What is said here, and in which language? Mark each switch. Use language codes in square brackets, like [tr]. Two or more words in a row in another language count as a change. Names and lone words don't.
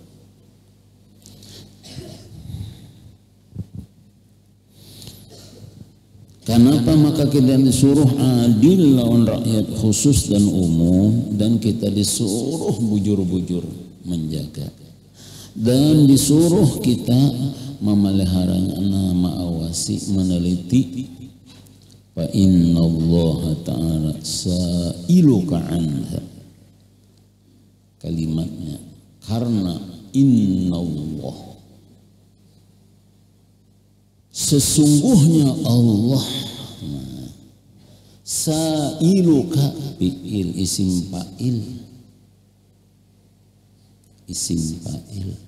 [bjn] Kenapa maka kita disuruh adil lawan rakyat khusus dan umum, dan kita disuruh bujur-bujur menjaga, dan disuruh kita memeliharanya, mengawasi, meneliti [ar] fa inna Allah ta'ala sa'iluka anha. [bjn] Kalimatnya karena [ar] inna Allah, [bjn] sesungguhnya Allah, [ar] sa'iluka fi'il isim fa'il, isim fa'il.